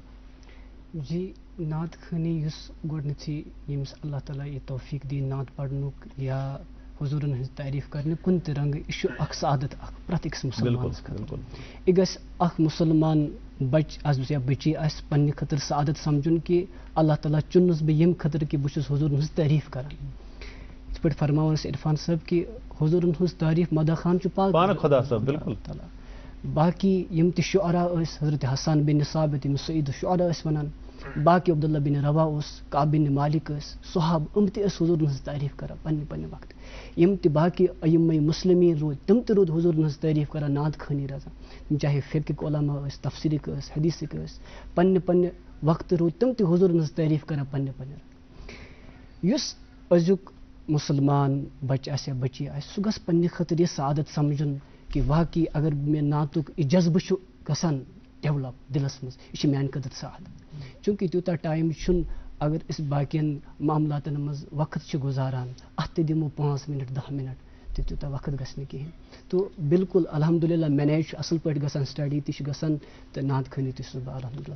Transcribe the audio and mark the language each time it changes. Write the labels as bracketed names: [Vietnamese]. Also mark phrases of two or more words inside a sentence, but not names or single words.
[Kashmiri] جی نعت خٲنی یُس گۄڈنیٚتھٕے ییٚمِس اللہ تعالیٰ یہِ توفیٖق دی نعت پرنُک یا حضوٗرن ہٕنٛز تعریٖف کرنہِ کُنہِ تہِ رنٛگہٕ یہِ چھُ اکھ سعادت اکھ پرٛٮ۪تھ أکِس مُسلمانس خٲطرٕ یہِ گژھِ اکھ مُسلمان بچہِ آسہِ یا بٔچی آسہِ پننہِ خٲطرٕ سعادت سمجھُن کہِ اللہ تعالیٰ چُننس بہٕ ییٚمہِ خٲطرٕ کہِ بہٕ چھُس حضوٗرن ہٕنٛز تعریٖف کران یِتھ پٲٹھۍ فرماوان ٲسۍ عرفان صٲب کہِ حضوٗرن ہٕنٛز تعریٖف مدح خان چھُ پانہٕ خۄدا صٲب بِلکُل باقی یِم تہِ شعرا ٲسۍ حضرت حسان بن ثابت ییٚمِس سعید الشعرا ٲسۍ ونان باقی عبداللہ بن روا اوس کعب بن مالک ٲسۍ صحاب یِم تہِ ٲسۍ حضوٗرن ہٕنٛز تعریٖف کران پننہِ وقتہٕ یِم تہِ باقی ائمہ مُسلمیٖن روٗدۍ تِم تہِ روٗدۍ حضوٗرن ہٕنٛز تعریٖف کران نعت خٲنی رزان تِم چاہے فقہٕکۍ علما ٲسۍ تفسیٖرٕکۍ ٲسۍ حدیٖثٕکۍ ٲسۍ پننہِ وقتہٕ روٗدۍ تِم تہِ حضوٗرن ہٕنٛز تعریٖف کران پننہِ یُس أزیُک مُسلمان بچہِ آسہِ یا بٔچی آسہِ سُہ گژھِ پننہِ خٲطرٕ یہِ سعادت سمجھُن کہِ واقعی اگر مےٚ نعتُک یہِ جذبہٕ چھُ گژھان ڈیولپ دِلس منٛز یہِ چھِ میانہِ خٲطرٕ سعادت چوٗنٛکہِ تیوٗتاہ ٹایم چھُنہٕ اگر أسۍ باقین معاملاتن منٛز وقت چھِ گُزاران اتھ تہِ دِمو 5 منٹ 10 منٹ تہِ تیوٗتاہ وقت گژھِ نہٕ کِہینۍ تو بالکل الحمدللہ مینیج چھُ اصل پٲٹھۍ گژھان سٹڈی تہِ چھِ گژھان تہٕ نعت خٲنی تہِ چھُس بہٕ الحمدللہ